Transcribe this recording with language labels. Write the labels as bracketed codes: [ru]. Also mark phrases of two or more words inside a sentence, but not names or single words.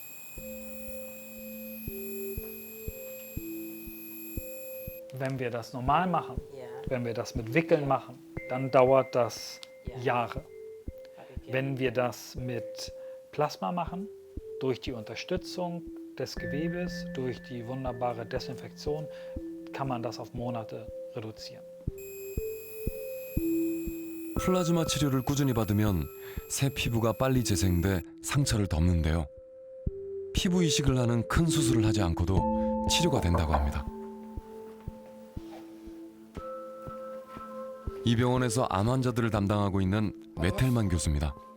[de] Wenn wir das normal machen, wenn wir das mit Wickeln machen, dann dauert das Jahre. Wenn wir das mit Plasma machen, durch die Unterstützung des Gewebes, durch die wunderbare Desinfektion, kann man das auf Monate reduzieren. [ko] 플라즈마 치료를 꾸준히 받으면 새 피부가 빨리 재생돼 상처를 덮는데요. 피부 이식을 하는 큰 수술을 하지 않고도 치료가 된다고 합니다. 이 병원에서 암 환자들을 담당하고 있는 메텔만 교수입니다.